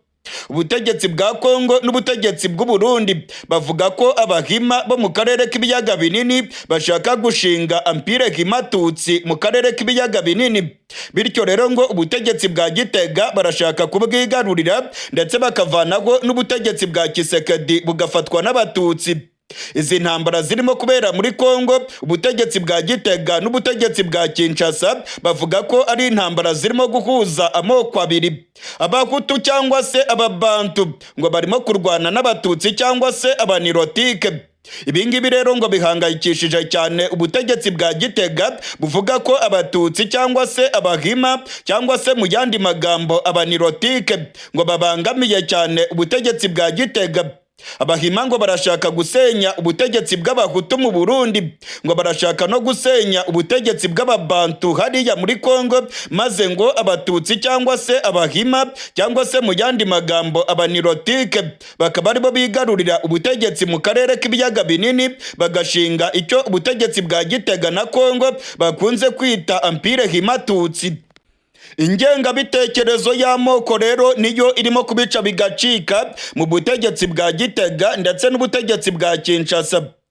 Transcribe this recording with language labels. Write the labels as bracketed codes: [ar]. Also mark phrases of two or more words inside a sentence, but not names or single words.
[rw] Ubutegetsi bwa Kongo n'ubutegetsi bw'u Burundi bavuga ko abahima bo mu karere k'ibiyaga binini bashaka gushinga Empire Himatutsi mu karere k'ibiyaga binini. Bityo rero ngo ubutegetsi bwa Gitega barashaka kubwigarurira ndetse bakavanaho n'ubutegetsi bwa Tshisekedi bugafatwa n'abatutsi. Izi ntambara zirimo kubera muri Kongo, ubutegetsi bwa Gitega n'ubutegetsi bwa Kinshasa bavuga ko ari intambara zirimo guhuza amoko abiri. Abahutu cyangwa se ababantu ngo barimo kurwana n'abatutsi cyangwa se abanirotike. Ibingibi rero ngo bihangayikishije cyane ubutegetsi bwa Gitega buvuga ko abatutsi cyangwa se abahima cyangwa se mu yandi magambo abanirotike ngo babangamiye cyane ubutegetsi bwa Gitega. Abahima ngo barashaka gusenya ubutegetsi bw'abahutu mu Burundi, ngo barashaka no gusenya ubutegetsi bw'ababantu hariya muri Kongo, maze ngo abatutsi cyangwa se abahima cyangwa se mu yandi magambo abanirotike bakaba aribo bigarurira ubutegetsi mu karere k'ibiyaga binini bagashinga icyo ubutegetsi bwa Gitega na Kongo bakunze kwita Empire Himatutsi. Ingengabitekerezo y'amoko rero niyo irimo kubica bigacika mu butegetsi bwa Gitega ndetse n'ubutegetsi bwa Kinshasa.